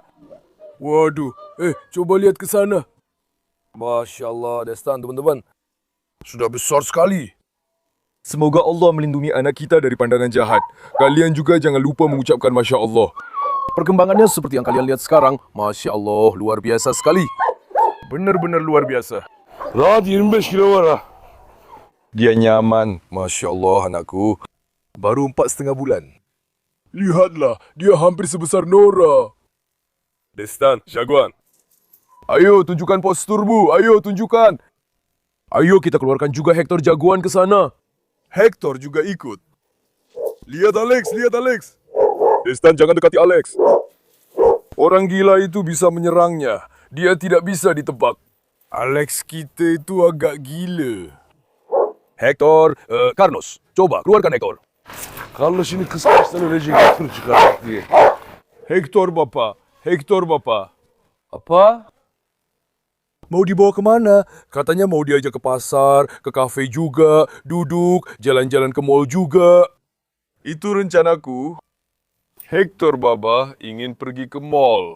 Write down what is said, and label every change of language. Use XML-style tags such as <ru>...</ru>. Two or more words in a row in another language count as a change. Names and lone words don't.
<id>Waduh, coba lihat ke sana.</id> <ar>ما شاء الله,</ar> <id>Destan, teman-teman. Sudah besar sekali. Semoga Allah melindungi anak kita dari pandangan jahat. Kalian juga jangan lupa mengucapkan</id> <ar>ما شاء الله.</ar> <id>Perkembangannya seperti yang kalian lihat sekarang.</id> <ar>ما شاء الله,</ar> <id>luar biasa sekali. Benar-benar luar biasa.</id> <tr>Rahat 25 kilo var ha.</tr> <id>Dia nyaman.</id> <ar>ما شاء الله,</ar> <id>anakku. Baru 4,5 bulan. Lihatlah, dia hampir sebesar Nora. Destan, Jaguan. Ayo, tunjukkan posturmu. Ayo, tunjukkan. Ayo, kita keluarkan juga Hector Jaguan ke sana. Hector juga ikut. Lihat Alex, lihat Alex. Destan, jangan dekati Alex. Orang gila itu bisa menyerangnya. Dia tidak bisa ditebak. Alex kita itu agak gila. Hector, Carlos, coba keluarkan Hector.</id> <tr>Carlos şimdi kız kaçtan ölecek tur çıkaracak diye.</tr> <id>Hector Bapak, Hector Bapak. Apa? Mau dibawa kemana? Katanya mau diajak ke pasar, ke kafe juga, duduk, jalan-jalan ke mall juga. Itu rencanaku. Hector Baba ingin pergi ke mall.</id>